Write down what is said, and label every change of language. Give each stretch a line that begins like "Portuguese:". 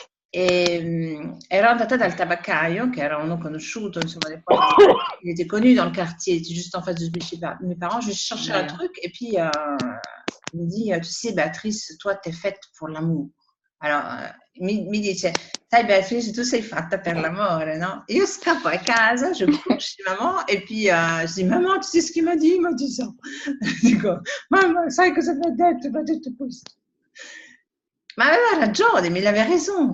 Italian: E ero andata dal tabaccaio, che era uno conosciuto, insomma,
French: il était connu dans le quartier, il était juste en face de mes parents. Je cherchais un truc et puis il me dit, tu sais, Béatrice, toi, t'es faite pour l'amour.
Italian: Alors, mi dice, sai Beatrice, tu sei fatta per l'amore, no? Io scappo a casa,
French: je cours chez maman et puis je dis, maman, tu sais ce qu'il m'a dit? Il m'a dit ça.
Italian: Dico, mamma, sai cosa mi ha detto? Mi ha detto questo. Ma aveva ragione,
French: mais il avait raison.